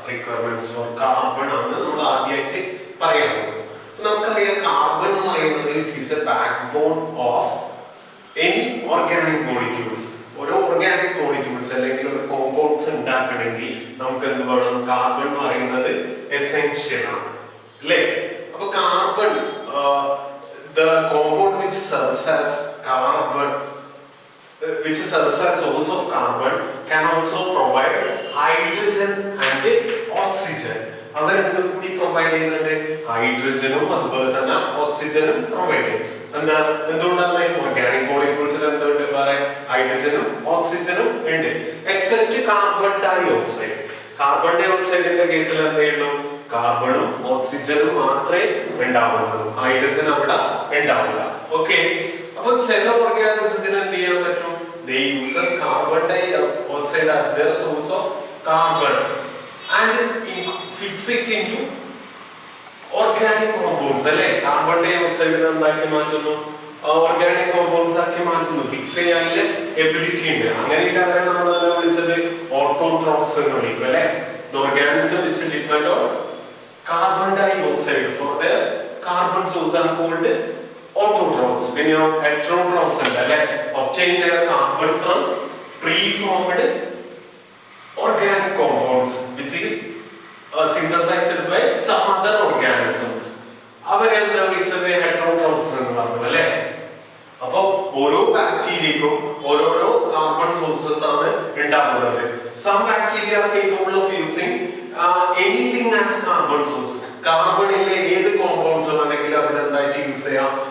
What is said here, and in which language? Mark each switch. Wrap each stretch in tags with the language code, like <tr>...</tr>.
<ml>Requirements four carbon ആണ് നമ്മൾ ആദ്യമായിട്ട് പറയാൻ പോകുന്നത്. നമുക്കറിയാം കാർബൺ എന്ന് പറയുന്നത്</ml> <en>It is a backbone of any organic molecules.</en> <ml>ഓരോ ഓർഗാനിക് മോളിക്യൂൾസ് അല്ലെങ്കിൽ ഒരു കോമ്പൗണ്ട്സ് ഉണ്ടാക്കണമെങ്കിൽ നമുക്ക് എന്ത് വേണം? കാർബൺ എന്ന് പറയുന്നത് എസെൻഷ്യൽ ആണ്, അല്ലേ? അപ്പൊ carbon,</ml> <en>the compound which serves as carbon, which serves as source of carbon, can also provide hydrogen and oxygen.</en> <ml>അവരെന്ത് കൂടി പ്രൊവൈഡ് ചെയ്യുന്നുണ്ട്? ഹൈഡ്രജനും അതുപോലെ തന്നെ ഓക്സിജനും പ്രൊവൈഡ് ചെയ്യും. എന്തുകൊണ്ടാണ്? ഓർഗാനിക് മോളിക്യൂൾസിൽ എന്തുണ്ട്? വേറെ ഹൈഡ്രജനും ഓക്സിജനും ഉണ്ട്, except carbon dye oxide. Carbon dye ഓക്സൈഡിന്റെ കേസിൽ എന്തേ ഉള്ളൂ? കാർബണും ഓക്സിജനും മാത്രമേ ഉണ്ടാവുള്ളൂ, ഹൈഡ്രജൻ അവിടെ ഉണ്ടാവില്ല. ഓക്കെ, അപ്പൊ ചില ഓർഗാനിസത്തിന് എന്ത് ചെയ്യാൻ പറ്റും?</ml> <en>They uses carbon dioxide as their source of carbon and fix it into organic compounds,</en> <ml>അല്ലേ? കാർബൺ ഡൈ ഓക്സൈഡ് എന്താക്കി മാറ്റുന്നു? ഓർഗാനിക് കോമ്പൗണ്ട്സ് ആക്കി മാറ്റുന്നു. ഫിക്സ് ചെയ്യാനുള്ള എബിലിറ്റി ഉണ്ട്. അങ്ങനെയുള്ള അവരെ നമ്മൾ വിളിച്ചത് ഓട്ടോട്രോഫ്സ് എന്ന് വിളിക്കും, അല്ലെ?</ml> <en>The organism which depend on carbon dioxide for their carbon source are called autotrophs. When you heterotrophs and obtain their carbon from preformed organic compounds which is synthesized by some other organisms.</en> <ml>അവരെന്താ വിളിച്ചത്? ഹെറ്ററോട്രോഫ്സ് എന്ന് പറഞ്ഞു, അല്ലേ? അപ്പൊ ഓരോ ബാക്ടീരിയക്കും ഓരോരോ carbon sources ആണ് ഉണ്ടാകുന്നത്.</ml> <en>Some bacteria are capable of using anything as carbon source.</en> <ml>കാർബണിലെ ഏത് കോമ്പൗണ്ട്സ് വേണമെങ്കിലും അതിനെന്തായിട്ട് യൂസ് ചെയ്യാം?</ml>